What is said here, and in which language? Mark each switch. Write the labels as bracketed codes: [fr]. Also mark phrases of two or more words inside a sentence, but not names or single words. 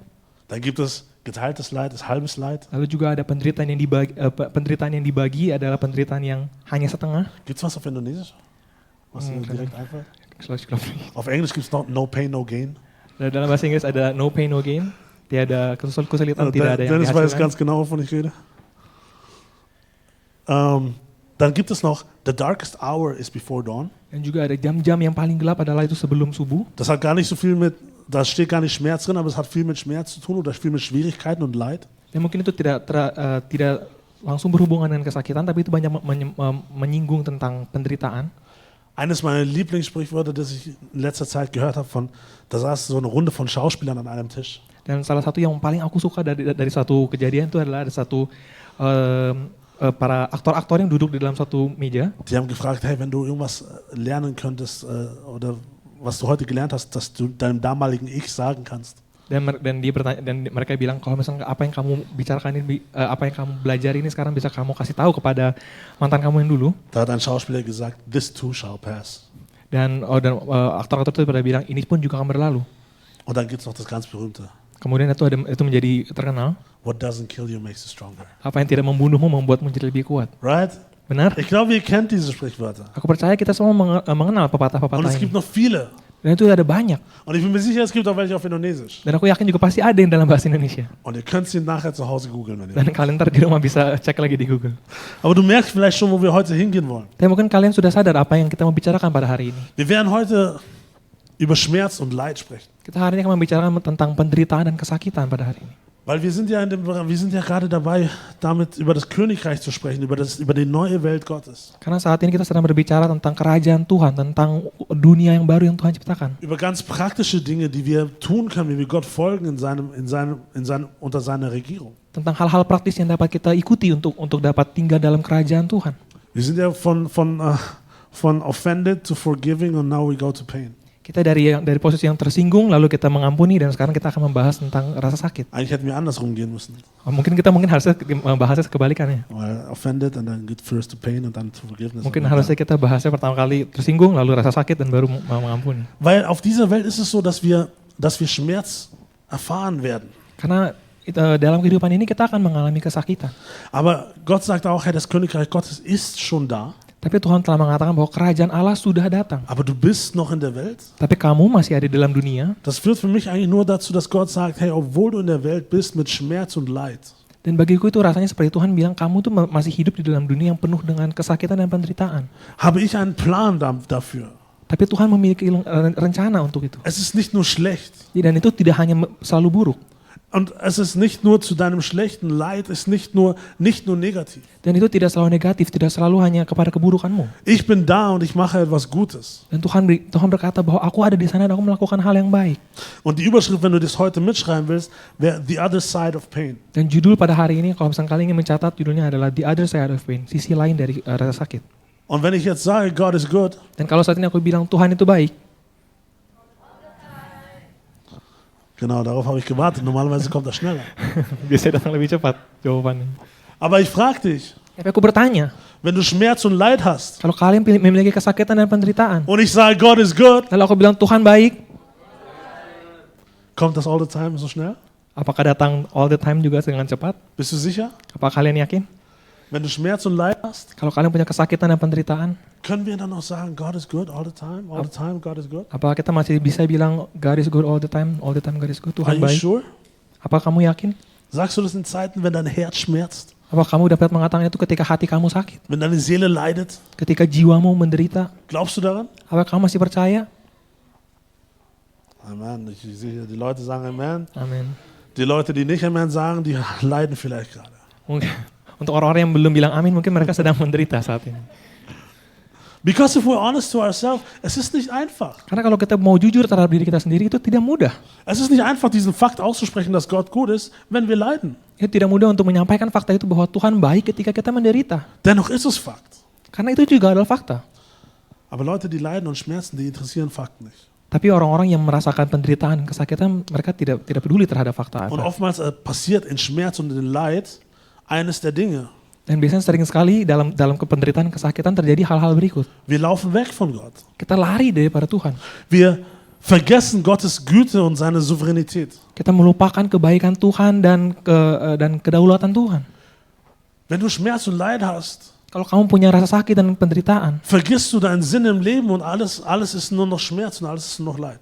[de] Dann gibt es geteiltes Leid, ist halbes Leid. [id] Lalu juga ada penderitaan yang dibagi adalah penderitaan yang hanya setengah. [de] Gibt es was auf Indonesisch? Was dir direkt einfällt? Ich glaube nicht. Auf Englisch gibt es noch [en] No Pain, No Gain. [id] Dalam bahasa Inggris ada [en] no pain, no gain. [id] Tiada kesulitan, tidak ada yang [de] Dennis weiß ganz [id] dihasilkan. [de] genau, wovon ich rede. Dann gibt es noch [en] The Darkest Hour is Before Dawn. [id] Dan juga ada jam-jam yang paling gelap adalah itu sebelum subuh. [de] Das hat gar nicht so viel da steht gar nicht Schmerz drin, aber es hat viel mit Schmerz zu tun oder viel mit Schwierigkeiten und Leid. [id] Dan mungkin itu tidak langsung berhubungan dengan kesakitan, tapi itu banyak menyinggung tentang penderitaan. [de] Eines meiner Lieblingssprichwörter, das ich in letzter Zeit gehört habe, da saß so eine Runde von Schauspielern an einem Tisch. [id] Dan salah satu yang paling aku suka dari satu kejadian itu adalah ada satu para aktor-aktor yang duduk di dalam satu meja. [de] Die haben gefragt, hey, wenn du irgendwas lernen könntest oder was du heute gelernt hast, dass du deinem damaligen Ich sagen kannst. [id] Dan mereka bilang kalau misalnya apa yang kamu bicarakan ini, apa yang kamu belajar ini sekarang bisa kamu kasih tahu kepada mantan kamu yang dulu. [de] Da hat ein Schauspieler gesagt, [en] this too shall pass. [id] Dan aktor-aktor itu pada bilang ini pun juga akan berlalu. [de] Und dann gibt es noch das ganz berühmte. [id] Kemudian itu menjadi terkenal. [en] What doesn't kill you makes you stronger. [id] Apa yang tidak membunuhmu membuatmu menjadi lebih kuat. [en] Right? [id] Benar? [de] Ich glaube, ihr kennt diese Sprichwörter. [id] Aku percaya kita semua mengenal [de] Und [id] pepatah-pepatah [de] es [id] ini. [de] gibt noch viele. [id] Dan itu ada banyak. [de] Und ich bin mir sicher, es gibt auch welche auf Indonesisch. [id] Dan aku yakin juga pasti ada yang dalam bahasa Indonesia. [de] Und ihr könnt sie nachher zu Hause googeln, wenn ihr [id] Dan [de] wollt. [id] kalian ntar di rumah bisa cek lagi di Google. [de] Aber du merkst vielleicht schon, wo wir heute hingehen wollen. [id] Tapi mungkin kalian sudah sadar apa yang kita mau bicarakan pada hari ini. [de] Wir werden heute über Schmerz und Leid sprechen. [id] Kita hari ini akan membicarakan tentang penderitaan dan kesakitan pada hari ini. [de] Weil wir sind ja gerade dabei, damit über das Königreich zu sprechen, über die neue Welt Gottes. [id] Karena saat ini kita sedang berbicara tentang kerajaan Tuhan, tentang dunia yang baru yang Tuhan ciptakan. [de] Über ganz praktische Dinge, die wir tun können, wie wir Gott folgen unter seiner Regierung. [id] Tentang hal-hal praktis yang dapat kita ikuti untuk dapat tinggal dalam kerajaan Tuhan. [de] Wir sind ja von [en] offended to forgiving and now we go to pain. [id] Kita dari posisi yang tersinggung lalu kita mengampuni dan sekarang kita akan membahas tentang rasa sakit. [de] Eigentlich hätten wir andersrum gehen müssen. [id] Mungkin harusnya bahasnya kebalikannya. [en] Weil offended and then get first to pain and then to forgiveness. [id] Mungkin harusnya kita bahasnya pertama kali tersinggung lalu rasa sakit dan baru mengampuni. [de] Weil auf dieser Welt ist es so, dass wir Schmerz erfahren werden. [id] Karena dalam kehidupan ini kita akan mengalami kesakitan. [de] Aber Gott sagt auch, hey, das Königreich Gottes ist schon da. [id] Tapi Tuhan telah mengatakan bahwa kerajaan Allah sudah datang. [de] Aber du bist noch in der Welt. [id] Tapi kamu masih ada di dalam dunia. [de] Das führt für mich eigentlich nur dazu, dass Gott sagt, hey, obwohl du in der Welt bist mit Schmerz und Leid. [id] Dan bagiku itu rasanya seperti Tuhan bilang kamu tuh masih hidup di dalam dunia yang penuh dengan kesakitan dan penderitaan. [de] Habe ich einen Plan dafür. [id] Tapi Tuhan memiliki rencana untuk itu. [de] Es ist nicht nur schlecht. [id] Dan itu tidak hanya selalu buruk. [de] Und es ist nicht nur zu deinem schlechten Leid, es ist nicht nur negativ. [id] Dan itu tidak selalu negatif, tidak selalu hanya kepada keburukanmu. [de] Ich bin da und ich mache etwas Gutes. [id] Dan Tuhan berkata bahwa aku ada di sana dan aku melakukan hal yang baik. [de] Und die Überschrift, wenn du das heute mitschreiben willst, wäre The Other Side of Pain. [id] Dan judul pada hari ini, kalau misalnya kalian ingin mencatat, judulnya adalah The Other Side of Pain, sisi lain dari rasa sakit. [de] Und wenn ich jetzt sage, [en] God is good, [id] dan kalau saat ini aku bilang Tuhan itu baik, [de] genau, darauf habe ich gewartet. Normalerweise kommt das schneller. [id] biasanya datang lebih cepat jawabannya. [de] Aber ich frage dich, [id] Tapi aku bertanya, [de] wenn du Schmerz und Leid hast [id] kalau kalian memiliki kesakitan dan penderitaan, [de] und ich sage, [en] God is good, [id] lalu aku bilang Tuhan baik, [de] kommt das [en] all the time [de] so schnell? [id] apakah datang [en] all the time [id] juga dengan cepat? [de] Bist du sicher? [id] Apa kalian yakin? [de] Wenn du Schmerz und Leid hast, [id] Kalau kalian punya kesakitan dan penderitaan, [de] können wir dann auch sagen, [en] God is good all the time, God is good? [id] apa kita masih bisa bilang [en] God is good all the time God is good, Are [id] Tuhan [en] you [id] baik? [en] sure? [id] Apa kamu yakin? [de] Sagst du das in Zeiten, wenn dein Herz schmerzt, [id] Apa kamu dapat mengatakan itu ketika hati kamu sakit? [de] wenn deine Seele leidet? [id] Ketika jiwamu menderita? [de] Glaubst du daran? [id] Apa kamu masih percaya? [de] Amen. Ich sehe, die Leute sagen Amen. [id] Amin. [de] Die Leute, die nicht Amen sagen, die leiden vielleicht gerade. [id] Mungkin untuk orang-orang yang belum bilang amin, mungkin mereka sedang menderita saat ini. [en] Because if we're honest to ourselves, [de] es ist nicht einfach. [id] Karena kalau kita mau jujur terhadap diri kita sendiri, itu tidak mudah. [de] Es ist nicht einfach, diesen Fakt auszusprechen, dass Gott gut ist, wenn wir leiden. [id] Itu tidak mudah untuk menyampaikan fakta itu bahwa Tuhan baik ketika kita menderita. [de] Dennoch ist es Fakt. [id] Karena itu juga adalah fakta. [de] Aber Leute, die leiden und schmerzen, die interessieren Fakten nicht. [id] Tapi orang-orang yang merasakan penderitaan, kesakitan, mereka tidak peduli terhadap fakta. [de] Und oftmals passiert in Schmerz und in Leid eines der Dinge. [id] Dan biasanya sering sekali dalam penderitaan, kesakitan terjadi hal-hal berikut. [de] Wir laufen weg von Gott. [id] Kita lari daripada Tuhan. [de] Wir vergessen Gottes Güte und seine Souveränität. [id] Kita melupakan kebaikan Tuhan dan kedaulatan Tuhan. [de] Wenn du Schmerz und Leid hast, [id] Kalau kamu punya rasa sakit dan penderitaan, [de] vergisst du deinen Sinn im Leben und alles ist nur noch Schmerz und alles ist nur noch Leid.